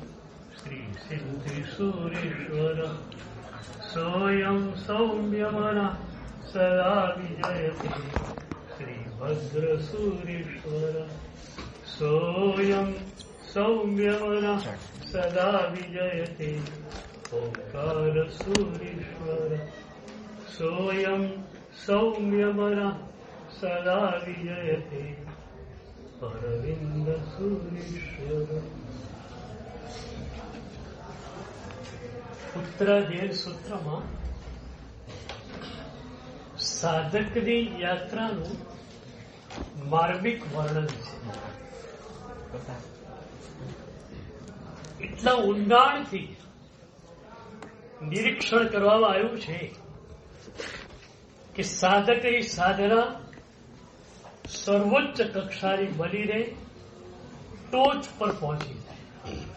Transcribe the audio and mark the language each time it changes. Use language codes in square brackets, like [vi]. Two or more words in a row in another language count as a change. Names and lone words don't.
[sa] श्रीसिद्धिसूरीश्वर सोऽयं सौम्यवनः सदा विजयते श्रीभद्रसूरीश्वर सोऽयं सौम्यवनः सदा विजयते ओंकारसूरीश्वर सोऽयं सौम्यवनः सदा विजयते अरविन्दसूरीश्वर। [gu] ઉત્તરાધ્યાય સૂત્રમાં સાધકની યાત્રાનું માર્મિક વર્ણન છે. એટલા ઊંડાણથી નિરીક્ષણ કરવામાં આવ્યું છે કે સાધકની સાધના સર્વોચ્ચ કક્ષાની બનીને ટોચ પર પહોંચી જાય.